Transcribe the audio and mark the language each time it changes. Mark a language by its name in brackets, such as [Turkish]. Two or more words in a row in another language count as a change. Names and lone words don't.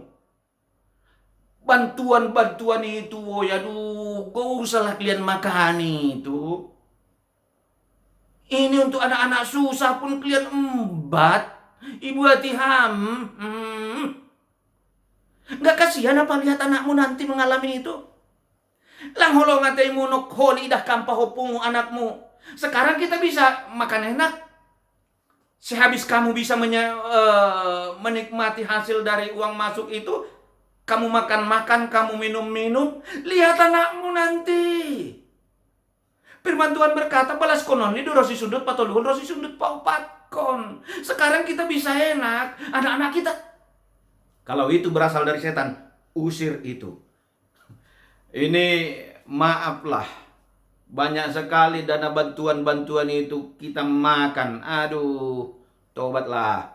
[Indonesian] Bantuan-bantuan itu, oh ya aduh, gak usahlah kalian makan itu. Ini untuk anak-anak susah pun kalian embat. Ibu hati Gak kasihan apa lihat anakmu nanti mengalami itu? [Batak Simalungun] Lang holong atai munok holi dah kampah hopungu anakmu. [Indonesian] Sekarang kita bisa makan enak. Sehabis kamu bisa menikmati hasil dari uang masuk itu, kamu makan-makan, kamu minum-minum, lihat anakmu nanti. Firman Tuhan berkata, [Batak Simalungun] balas konon lidu rosi sundut patoluhun rosi sundut paupatkon. [Indonesian] Sekarang kita bisa enak, anak-anak kita. Kalau itu berasal dari setan, usir itu. Ini maaflah, banyak sekali dana bantuan-bantuan itu kita makan. Aduh, tobatlah.